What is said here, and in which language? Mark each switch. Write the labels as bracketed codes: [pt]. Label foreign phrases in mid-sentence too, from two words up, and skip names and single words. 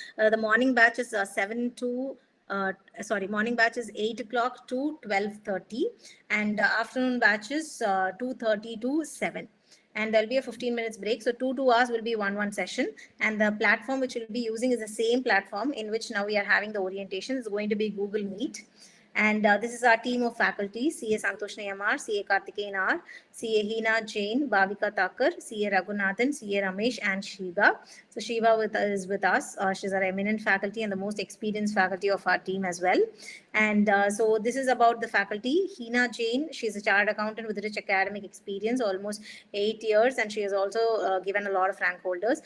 [en] The morning batch is 7 to morning batch is 8 o'clock to 12:30, and afternoon batch is 2:30 to 7. And there'll be a 15 minutes break. So 2 hours will be one session. And the platform which we'll be using is the same platform in which now we are having the orientation. It's going to be Google Meet. And this is our team of faculty: CA Santoshni MR, CA Karthikeyan R, CA Hina Jain, Bhavika Thakur, CA Raghunathan, CA Ramesh, and Shiva. So Shiva is with us. She's our eminent faculty and the most experienced faculty of our team as well. And so this is about the faculty. Hina Jain, she's a chartered accountant with rich academic experience, almost 8 years, and she has also given a lot of rank holders.